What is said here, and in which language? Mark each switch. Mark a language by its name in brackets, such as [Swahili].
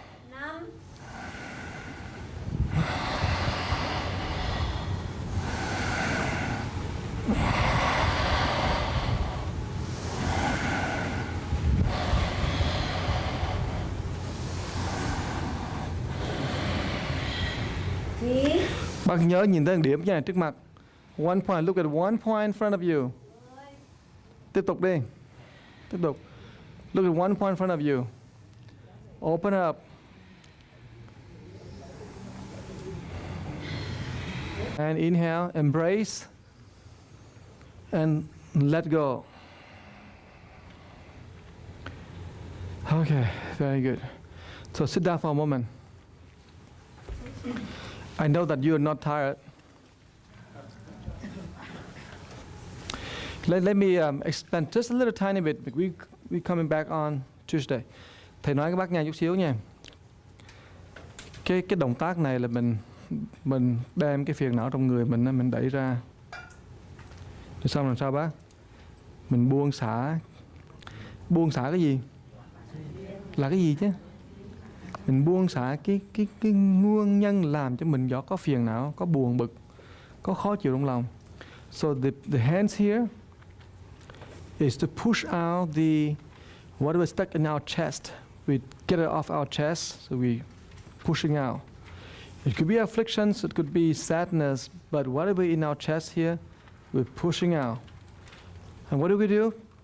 [Vietnamese] 5 9 Bác nhớ nhìn tới điểm nha, trước mặt. [English] One point. Look at one point in front of you. [Vietnamese] Tiếp tục đi. Tiếp tục. [English] Look at one point in front of you. Open up. And inhale, embrace, and let go. Okay, very good. So sit down for a moment. I know that you are not tired. Let me expand just a little tiny bit. We coming back on Tuesday. [Vietnamese] Thầy nói các bác nghe chút xíu nha. Cái động tác này là mình đem cái phiền não trong người mình đẩy ra. Rồi xong làm sao bác? Mình buông xả. Buông xả cái gì? Là cái gì chứ? Mình buông xả cái nguyên nhân làm cho mình có phiền não, có buồn bực, có khó chịu trong lòng. [English] So the hands here is to push out the whatever stuck in our chest. We get it off our chest, so we pushing out. It could be afflictions, it could be sadness, but whatever in our chest here, we're pushing out. And what do?